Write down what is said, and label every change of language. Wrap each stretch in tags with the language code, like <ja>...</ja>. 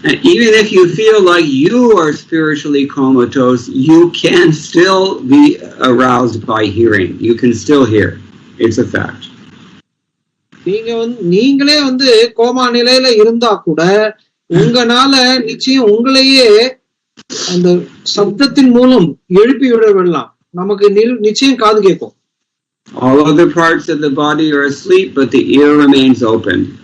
<en>Even if you feel like you are spiritually comatose, you can still be aroused by hearing. You can still hear. It's a fact.</en> <ta>நீங்களே வந்து coma நிலையில இருந்தா கூட உங்களால நிச்சயம் உங்களையே அந்த சப்தத்தின் மூலம் எழுப்பி விடலாம். நமக்கு நிச்சயம் காது கேட்கும்.</ta> <en>All other parts of the body are asleep, but the ear remains open.</en>